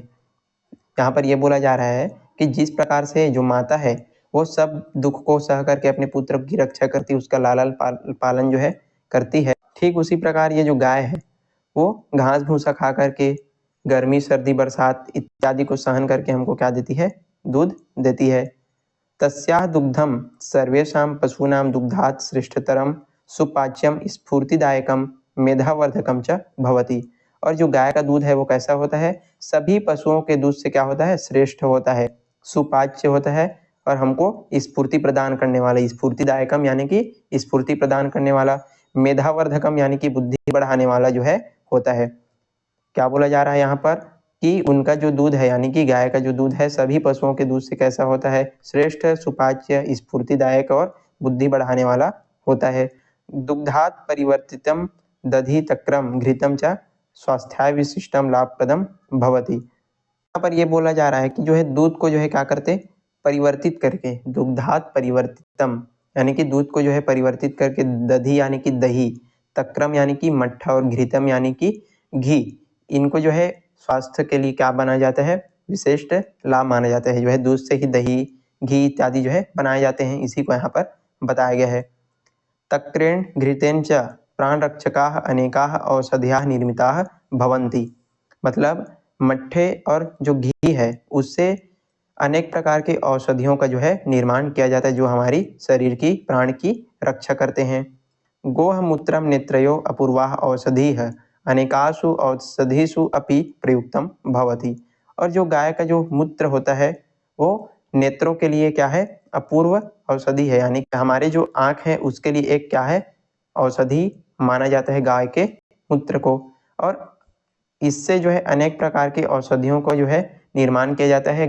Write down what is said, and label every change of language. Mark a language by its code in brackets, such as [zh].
[hi] यहाँ पर यह बोला जा रहा है कि जिस प्रकार से जो माता है वो सब दुख को सह करके अपने पुत्र की रक्षा करती, उसका लालन पालन जो है करती है, ठीक उसी प्रकार ये जो गाय है वो घास भूसा खा करके, गर्मी सर्दी बरसात इत्यादि को सहन करके हमको क्या देती है, दूध देती है। [sa] तस्याः दुग्धम सर्वेषां पशूनां दुग्धात् श्रेष्ठतरम सुपाच्यम स्फूर्तिदायकम मेधावर्धकम च भवति। [hi] और जो गाय का दूध है वो कैसा होता है, सभी पशुओं के दूध से क्या होता है, श्रेष्ठ होता है, सुपाच्य होता है, और हमको स्फूर्ति प्रदान करने वाला, स्फूर्तिदायकम यानी कि स्फूर्ति प्रदान करने वाला, मेधावर्धकम यानी कि बुद्धि बढ़ाने वाला जो है होता है। क्या बोला जा रहा है यहाँ पर कि उनका जो दूध है यानी कि गाय का जो दूध है सभी पशुओं के दूध से कैसा होता है, श्रेष्ठ, सुपाच्य, स्फूर्तिदायक और बुद्धि बढ़ाने वाला होता है। [sa] दुग्धात् परिवर्तितम दधि तक्रम घृतम च स्वास्थ्याय विशिष्टम लाभप्रदम भवति। [hi] यहाँ पर यह बोला जा रहा है कि जो है दूध को जो है क्या करते, परिवर्तित करके, [sa] दुग्धात् परिवर्तितम [hi] यानी कि दूध को जो है परिवर्तित करके, दधि यानी कि दही, तक्रम यानी कि मट्ठा, और घृतम यानी कि घी, इनको जो है स्वास्थ्य के लिए क्या बनाया जाता है, विशिष्ट लाभ माना जाता है। जो है दूध से ही दही, घी इत्यादि जो है बनाए जाते हैं, इसी को यहाँ पर बताया गया है। [sa] तक्रेण घृतेन च प्राणरक्षकाः अनेकाः औषधियाः निर्मिताः भवन्ति। [hi] मतलब मट्ठे और जो घी है उससे अनेक प्रकार की औषधियों का जो है निर्माण किया जाता है, जो हमारी शरीर की, प्राण की रक्षा करते हैं। [sa] गोह मूत्रम नेत्रयो अपूर्वाः औषधीः अनेकासु औषधीषु अपि प्रयुक्तम भवति। [hi] और जो गाय का जो मूत्र होता है वो नेत्रों के लिए क्या है, अपूर्व औषधि है, यानी कि हमारे जो आँख है उसके लिए एक क्या है, औषधि माना जाता है गाय के मूत्र को। और इससे जो है अनेक प्रकार की औषधियों को जो है निर्माण किया जाता है।